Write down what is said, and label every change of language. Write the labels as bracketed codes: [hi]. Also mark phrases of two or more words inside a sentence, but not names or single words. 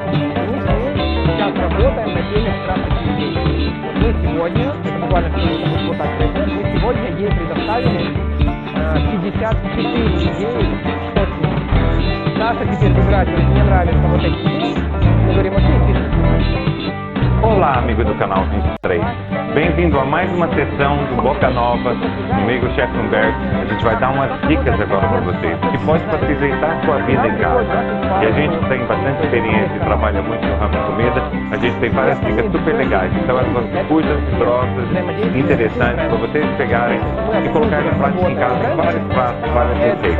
[ru] Сейчас работаем на теме страшных идей. Мы сегодня, это буквально вот так происходит, мы сегодня ей предоставили 54 идеи, что с ним. Саша теперь выбирает, мне нравятся вот эти идеи, мы говорим, окей, пишем. [pt] Olá, amigo do canal 23. Bem-vindo a mais uma sessão do Boca Nova, comigo, chefe Humberto. A gente vai dar umas dicas agora para vocês, que pode facilitar a sua vida em casa. E a gente tem bastante experiência e trabalha muito no ramo de comida. A gente tem várias dicas super legais. Então, elas vão ser curtas, grossas, interessantes para vocês pegarem e colocarem em prática em casa vários pratos, várias receitas.